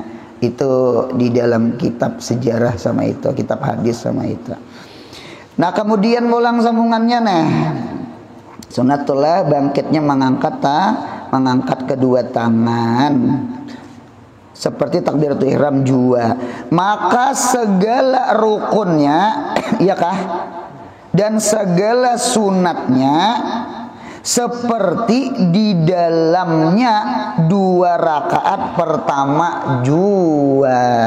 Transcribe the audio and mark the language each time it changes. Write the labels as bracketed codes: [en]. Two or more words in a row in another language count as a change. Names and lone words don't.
[id] Itu di dalam kitab sejarah sama itu, kitab hadis sama itu. [bjn] Nah, kemudian ulang sambungannya sunatullah bangkitnya mengangkat kedua tangan seperti takbiratul ihram jua. Maka segala rukunnya ya kah, dan segala sunatnya seperti di dalamnya 2 rakaat pertama jua.